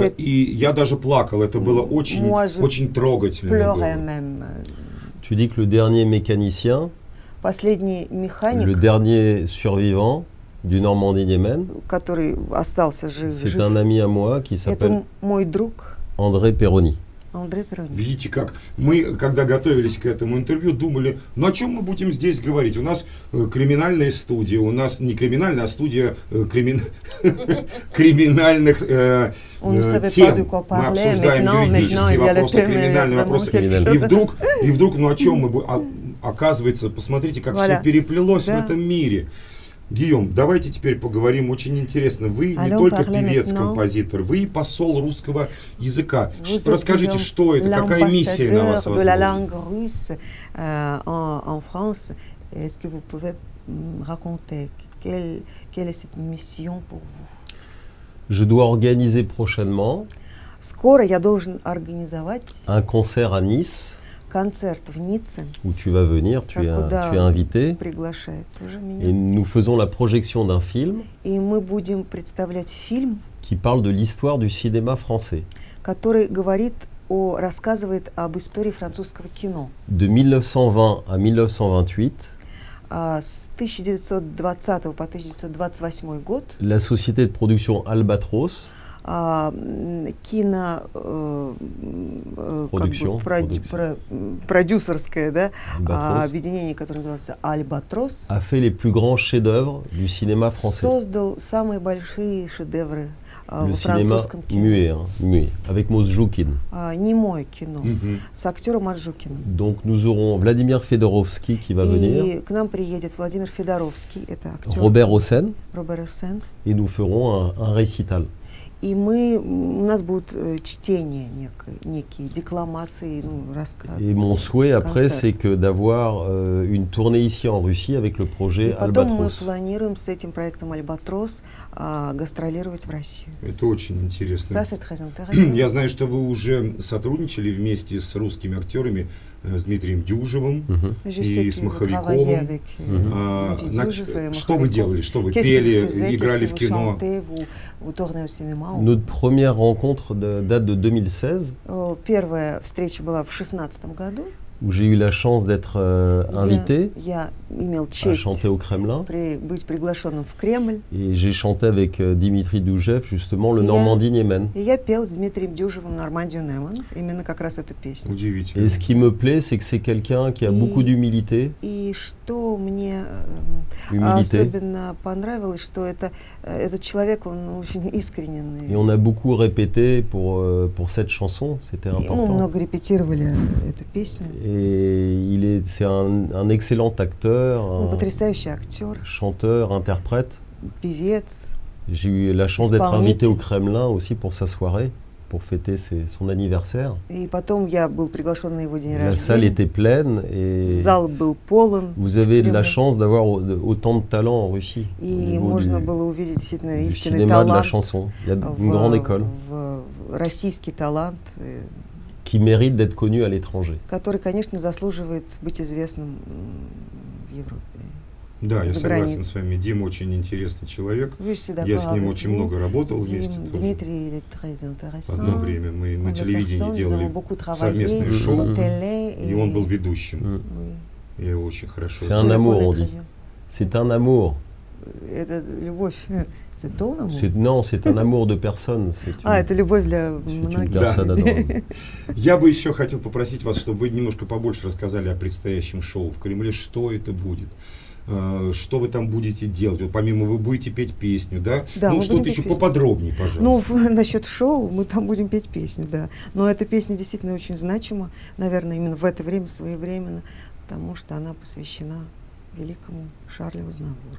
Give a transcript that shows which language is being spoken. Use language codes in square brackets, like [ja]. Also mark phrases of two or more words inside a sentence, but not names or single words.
[fr] C'était- [ru] и я даже плакал. Это было очень, [fr] Moi, je [ru] очень трогательно. [fr] pleurait [ru] было. [fr] même. Tu dis que le dernier mécanicien, [ru] Последний [fr] le [ru] механик, [fr] dernier survivant du Normandie Niemen, [ru] который остался жив, [fr] c'est un ami à moi qui [ru] это [fr] s'appelle [ru] мой друг [fr] André Perroni. [ru] Андрей Перонич. Видите, как мы, когда готовились к этому интервью, думали, ну о чем мы будем здесь говорить? У нас криминальная студия, у нас не криминальная, а студия криминальных тем. Мы обсуждаем юридические вопросы, криминальные вопросы. И вдруг, ну о чем мы будем? Оказывается, посмотрите, как все переплелось в этом мире. Гийом, давайте теперь поговорим, очень интересно. Вы не только певец, композитор, вы и посол русского языка. Расскажите, что это, какая миссия на вас возложена? [fr] En France, est-ce que vous pouvez raconter quelle est cette mission pour vous? Je dois organiser prochainement [ru] Скоро я должен организовать [fr] un concert à Nice [ru] концерт в Ницце, [fr] où tu vas venir, tu es invité. [ru] Приглашает тоже [fr] Et [ru] меня. [fr] nous faisons la projection d'un film [ru] И мы будем представлять фильм, [fr] qui parle de l'histoire du cinéma français. [ru] который рассказывает об истории французского кино. [fr] De 1920 à 1928, [ru] С 1920 по 1928 год la société de production Albatros продюсерское, да, Albatros объединение, которое называется Альбатрос, [fr] a fait les plus grands chefs-d'œuvre du cinéma français. [ru] создал самые большие шедевры [fr] Le [ru] во [fr] cinéma [ru] французском кино. [fr] muet, avec Mosjoukine. [ru] Немое кино с актером Маджукиным. [fr] Donc nous aurons Vladimir Fedorovski qui va venir, [ru] И к нам приедет Владимир Федоровский, это актер [fr] Robert Hossein, [ru] Робер Хосен. [fr] et nous ferons un récital. [ru] И у нас будут чтения некие декламации, рассказы. [fr] Et mon souhait après, Concert. c'est que d'avoir une tournée ici en Russie avec le [ru] И [fr] projet [ru] потом мы [fr] Albatros. [ru] планируем с этим проектом «Альбатрос» гастролировать в Россию. Это очень интересно. [fr] Ça, c'est très intéressant. [ru] Я знаю, что вы уже сотрудничали вместе с русскими актерами, с Дмитрием Дюжевым [fr] Je [ru] и [fr] sais [ru] с [fr] que vous travaillez [ru] Маховиковым. [fr] avec, [ru] Дмитрий Значит, Дюжев и что вы Маховиков. делали? Что вы [fr] Qu'est-ce que [ru] пели, [fr] vous faisiez? [ru] играли [fr] Qu'est-ce [ru] в [fr] que vous [ru] кино? [fr] chantez? Vous tournez au cinéma? Notre première rencontre date de 2016, [ru] Первая встреча была в 2016 году, [fr] où j'ai eu la chance d'être invité [ru] где я имел [fr] à [ru] честь [fr] chanter au Kremlin. [ru] быть приглашенным в Кремль. [fr] Et j'ai chanté avec Dimitri Doujev justement le [ru] Я- [fr] Normandie-Niemen. [ru] И я пел с Дмитрием Дюжевым «Нормандию Неман», именно как раз эту песню. Удивительно. [fr] Et ce qui me plaît, c'est que c'est quelqu'un qui a beaucoup d'humilité. [ru] И что мне [fr] Humilité. [ru] особенно понравилось, что этот человек, он очень искренний. [fr] Et on a beaucoup répété pour cette chanson, c'était [ru] И мы [fr] important. [ru] много репетировали эту песню. [fr] Et c'est un excellent acteur, [ru] Он [fr] un [ru] потрясающий актер, [fr] chanteur, interprète. [ru] певец. [fr] J'ai eu la chance d'être [ru] Исполнитель. [fr] invité au Kremlin aussi pour sa soirée, pour fêter son anniversaire. [ru] И потом я был приглашен на его день [fr] La salle [ru] рождения. [fr] était pleine et [ru] Зал был полон. [fr] vous avez de la [ru] Кремль. [fr] chance d'avoir autant de talent en Russie. Au [ru] И [fr] niveau [ru] можно было увидеть действительно [fr] du [ru] истинный [fr] cinéma, de la [ru] талант. [fr] chanson. Il y a une grande école [ru] Российский талант, [fr] qui mérite d'être connue à l'étranger. [ru] который, конечно, заслуживает быть известным в Европе. Да, я за согласен границей. с вами. Дима очень интересный человек. Вы всегда Я с ним правы. очень много работал вместе тоже. Дмитрий, [fr] il est très intéressant. [ru] Одно время мы на [fr] Comme [ru] телевидении [fr] personne, nous [ru] делали [fr] avons beaucoup travaillé [ru] совместное [fr] en [ru] шоу, [fr] télé, [ru] и он был ведущим. [fr] Oui. [ru] Я его очень хорошо [fr] C'est un [ru] знаю. [fr] amour, on Très dit. bien. C'est un amour. [ru] Это любовь. [fr] C'est ton amour. Non, c'est un amour de personne. [ru] Это любовь для [fr] c'est une [ru] многих. [fr] personne adorable. [ru] Я бы еще хотел попросить вас, чтобы вы немножко побольше рассказали о предстоящем шоу в Кремле. Что это будет? Что вы там будете делать? Вот помимо вы будете петь песню, да? Да, Ну, мы что-то будем еще петь песню. поподробнее, Ну, пожалуйста. насчет шоу, мы там будем петь песню, да. Но эта песня действительно очень значима, наверное, именно в это время, своевременно, потому что она посвящена великому Шарлю Азнавуру.